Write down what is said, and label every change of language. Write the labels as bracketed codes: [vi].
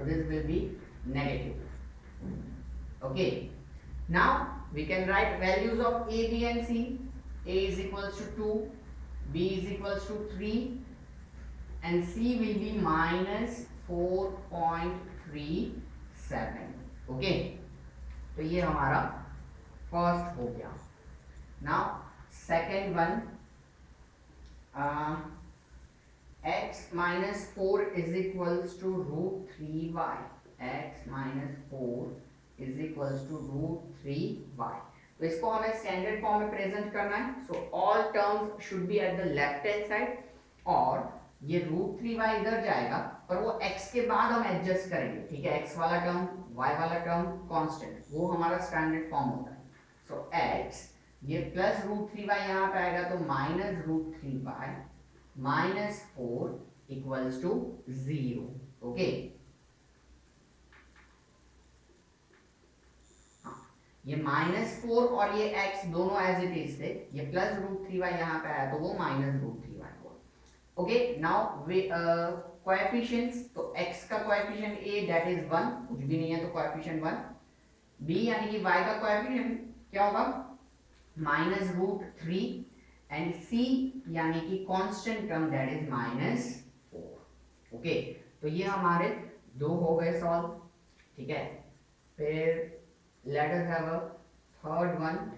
[en] So this will be negative. Okay. Now we can write values of a, b and c. A is equals to 2, b is equals to 3 and c will be minus 4.37. [hi] okay, तो ये हमारा first हो गया. [en] Now second one, x minus 4 is equals to root 3y. x minus 4 is equals to root 3y. [hi] तो इसको हमें standard form में present करना है. [en] so all terms should be at the left hand side, [hi] और ये रूट 3y इधर जाएगा, पर वो x के बाद हम एडजस्ट करेंगे. ठीक है, x वाला टर्म, y वाला टर्म कांस्टेंट, वो हमारा स्टैंडर्ड फॉर्म होता है. सो x ये प्लस रूट 3y यहाँ पे आएगा, तो minus root 3y minus 4 equals to 0. Okay, ये -4 और ये x दोनों एज इट इज थे. ये प्लस रूट 3y यहाँ पे आया, तो वो माइनस रूट 3y हुआ. ओके, नाउ कोएफिशिएंट्स, तो x का कोएफिशिएंट a दैट इज 1, कुछ भी नहीं है तो कोएफिशिएंट 1. b यानी कि y का कोएफिशिएंट क्या होगा, माइनस रूट 3, एंड c यानी कि constant term that is -4. Okay, तो ये हमारे दो हो गए सॉल्व. ठीक है, फिर [en] let us have a third one.